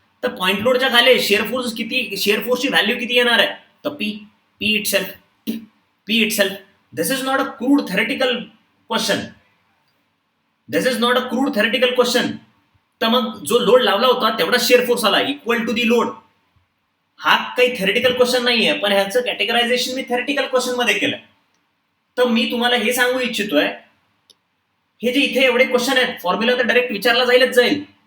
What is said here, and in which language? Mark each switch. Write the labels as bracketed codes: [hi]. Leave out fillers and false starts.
[mr] तर पॉइंट लोडच्या खाली शेअर फोर्स किती, शेअर फोर्सची व्हॅल्यू किती येणार आहे, तर P, [en] P itself, P itself. This is not a crude theoretical question, this is not a crude theoretical question. [mr] तर मग जो लोड लावला होता तेवढा शेअर फोर्स आला [en] Equal to the load. [mr] हा काही थेरेटिकल क्वेश्चन नाहीये, पण ह्याचं कॅटेगरायझेशन मी थेरेटिकल क्वेश्चन मध्ये केलं. तर मी तुम्हाला हे सांगू इच्छितोय, हे जे इथे एवढे क्वेश्चन आहेत, फॉर्म्युला तर डायरेक्ट विचारला जाईलच जाईल.